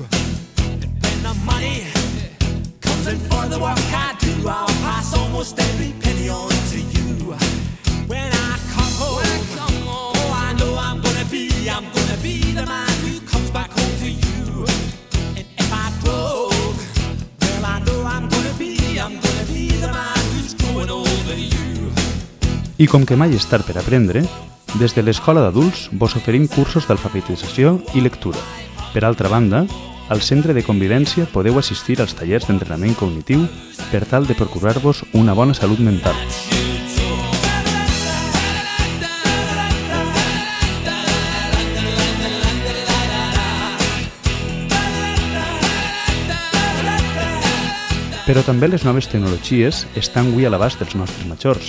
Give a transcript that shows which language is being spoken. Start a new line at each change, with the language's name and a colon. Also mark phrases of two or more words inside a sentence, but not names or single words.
English: And when the money comes in for the work I do, I'll pass almost every penny on to you. When I come home, oh I know I'm gonna be the man who comes back home to you. And if I broke, well I know I'm gonna be the man who's growing over you.
Catalan: I com que mai és tard per aprendre, des de l'Escola d'Adults vos oferim cursos d'alfabetització i lectura. Per altra banda, al Centre de Convivència podeu assistir als tallers d'entrenament cognitiu per tal de procurar-vos una bona salut mental. Però també les noves tecnologies estan avui a l'abast dels nostres majors.